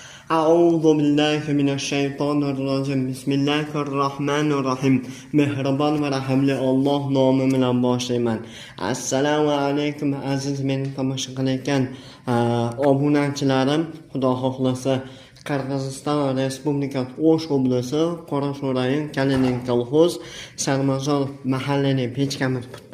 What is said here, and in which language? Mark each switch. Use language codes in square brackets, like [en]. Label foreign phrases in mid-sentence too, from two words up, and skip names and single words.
[ar] أعوذ بالله من الشيطان الرجيم بسم الله الرحمن الرحيم [uz] mehribon va rahimli Alloh nomi bilan boshlayman. [ar] السلام عليكم [uz] aziz meni tomosha qilayotgan obunachilarim. Xudo xohlasa Qirg'iziston Respublikasi O'sh oblasi Qorasuv rayon Kalining kolxoz Sarmazor mahallaning pechkamiz bitdi.